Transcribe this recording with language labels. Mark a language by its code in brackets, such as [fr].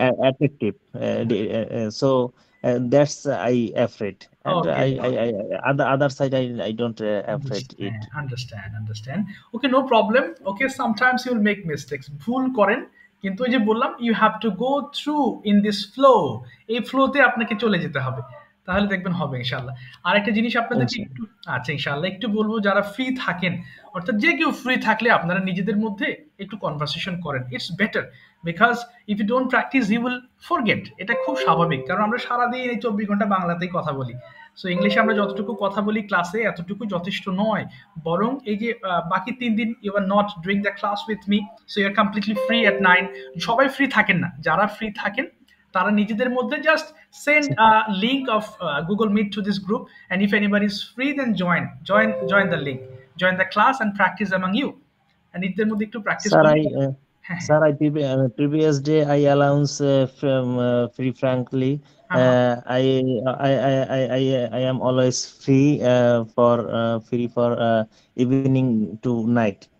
[en] attractive, so that's I afraid, and okay other side I don't afraid it. Understand okay no problem okay sometimes you will make mistakes, [bn] ভুল করেন, কিন্তু ওই যে বললাম [en] you have to go through in this flow, [bn] এই ফ্লোতে আপনাকে চলে যেতে হবে, তাহলে দেখবেন হবে ইনশাল্লাহ। আর একটা জিনিস আপনাদেরকে একটু, আচ্ছা ইনশাল্লাহ একটু বলবো, যারা ফ্রি থাকেন অর্থাৎ যে কেউ ফ্রি থাকলে আপনারা নিজেদের মধ্যে একটু কনভারসেশন করেন, [en] It's better because if you don't practise you will forget. [bn] এটা খুব স্বাভাবিক, কারণ আমরা সারাদিন এই 24 ঘন্টা বাংলাতেই কথা বলি। সো ইংলিশে আমরা যতটুকু কথা বলি ক্লাসে এতটুকু যথেষ্ট নয়, বরং এই যে বাকি 3 দিন [en] You are not doing the class with me, so you are completely free at 9। [bn] সবাই ফ্রি থাকেন না, যারা ফ্রি থাকেন তারা নিজেদের মধ্যে [en] just send link of Google Meet to this group, and if anybody is free then join the link, join the class and practice among you, [bn] নিজেদের মধ্যে একটু প্র্যাকটিস [en] Sir, [bn] করলে। হ্যাঁ [en] sir, previous day I announce from free frankly. [bn] হ্যাঁ হ্যাঁ [en] I am always free for free for evening to night.